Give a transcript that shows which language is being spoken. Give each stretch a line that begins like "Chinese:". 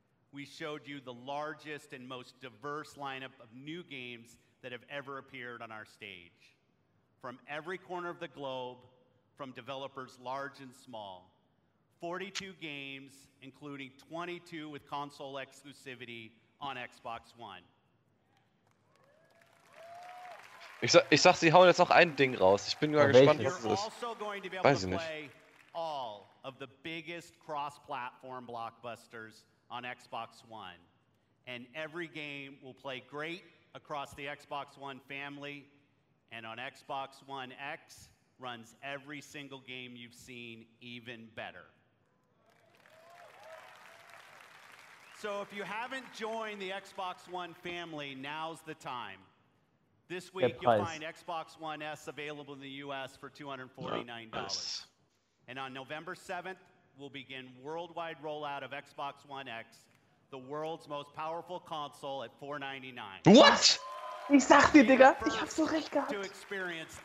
English: We showed you the largest and most diverse lineup of new games that have ever appeared on our stage. From every corner of the globe, from developers large and small, 42 games, including 22 with console exclusivity on Xbox One.
German: Ich sag, sie hauen jetzt noch ein Ding raus. Ich bin mal gespannt, was das ist. Weiß ich nicht.
English: All of the biggest cross-platform blockbusters on Xbox One. And every game will play great across the Xbox One family. And on Xbox One X, runs every single game you've seen even better. So if you haven't joined the Xbox One family, now's the time. This week, you'll find Xbox One S available in the U.S. for $249. Yes. And on November 7th, we'll begin worldwide rollout of Xbox One X, the world's most powerful console at $499. What?
German: Ich sag dir, Digga, ich hab so recht gehabt.
English: To experience